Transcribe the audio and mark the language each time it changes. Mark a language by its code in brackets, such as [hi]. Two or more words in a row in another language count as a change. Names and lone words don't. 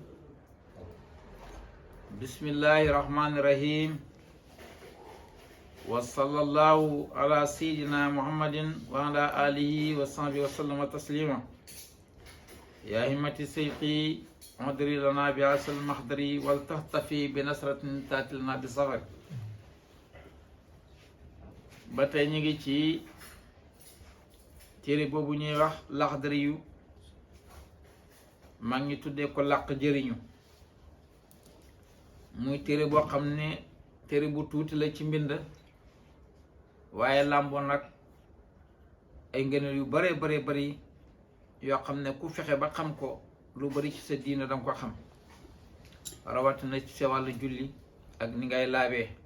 [ar] بسم الله الرحمن الرحيم وصلى الله على سيدنا محمد وعلى آله وصحبه وسلم تسليما. يا همة سيقي مدري لنا بعسل المحضري ولتهتفي بنصرة تأتي لنا بصغر. [wo] ba tey ñu ngi ci téere boobu ñuy wax Laxdari yu mag ñi tuddee ko làq jëriñu, muy téere boo xam ne téere bu tuuti la ci mbind, waaye làmboo nag ay ngëneel yu bare bare bari yoo xam ne ku fexe ba xam ko lu bari ci sa diina danga ko xam, rawatina ci sa wàllu julli ak ni ngay laabee.